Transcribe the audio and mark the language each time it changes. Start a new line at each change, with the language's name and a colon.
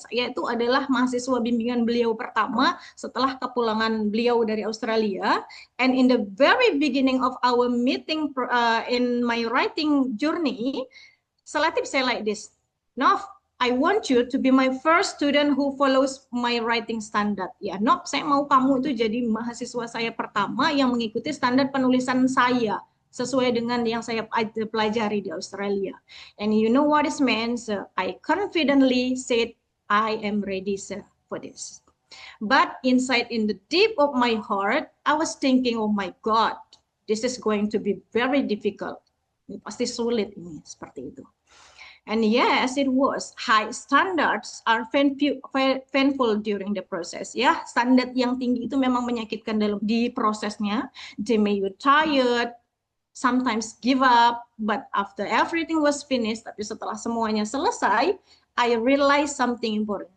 Indonesian: Saya itu adalah mahasiswa bimbingan beliau pertama setelah kepulangan beliau dari Australia.
English: And in the very beginning of our meeting in my writing journey, Selatif say like this, Nov, I want you to be my first student who follows my writing standard.
Indonesian: Ya, Nov, saya mau kamu itu jadi mahasiswa saya pertama yang mengikuti standar penulisan saya, sesuai dengan yang saya pelajari di Australia.
English: And you know what it means? I confidently said, I am ready, sir, for this. But inside in the deep of my heart, I was thinking, oh my God, this is going to be very difficult.
Indonesian: Ini pasti sulit ini, seperti itu.
English: And yes, it was. High standards are painful during the process.
Indonesian: Ya, standar yang tinggi itu memang menyakitkan di prosesnya.
English: They make you tired, sometimes give up, but after everything was finished,
Indonesian: tapi setelah semuanya selesai,
English: I realized something important.